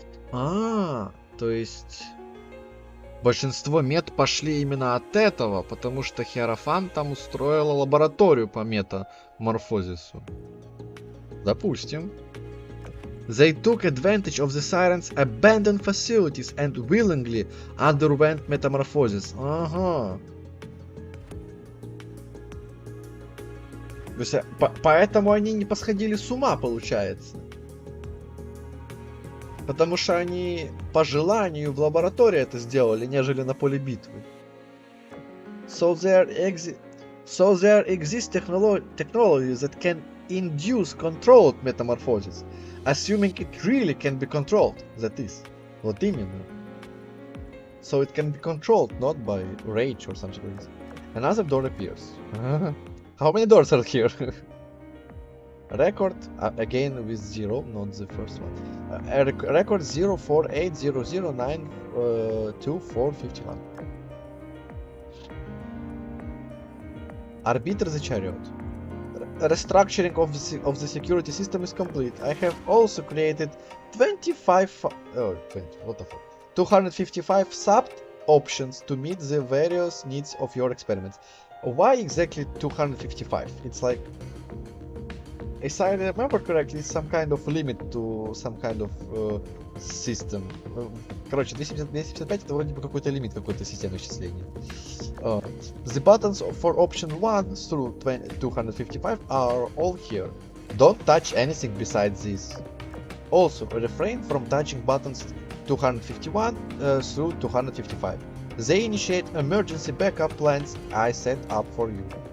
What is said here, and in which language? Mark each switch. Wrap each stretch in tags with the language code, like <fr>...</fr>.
<ru>То есть большинство мет пошли именно от этого, потому что Херофан там устроила лабораторию по метаморфозису. Допустим.</ru> <en>They took advantage of the Siren's abandoned facilities and willingly underwent metamorphosis.</en> <ru>Ага. То есть, поэтому они не посходили с ума, получается. Потому что они по желанию в лаборатории это сделали, нежели на поле битвы.</ru> <en>So there exists technology that can induce controlled metamorphosis, assuming it really can be controlled, that is.</en> <ru>Вот именно.</ru> <en>So it can be controlled, not by rage or something like this. Another door appears. How many doors are here? Record, again with 0, not the first one. Record 04800092451. Arbiter the Chariot. Restructuring of the security system is complete. I have also created 255 sub-options to meet the various needs of your experiments. Why exactly 255? It's like, if I remember correctly, it's some kind of limit to some kind of system.</en> <ru>Короче, 255 это вроде бы какой-то лимит какой-то системы исчисления.</ru> <en>The buttons for option 1 through 255 are all here. Don't touch anything besides this. Also, refrain from touching buttons 251 through 255. They initiate emergency backup plans I set up for you.</en>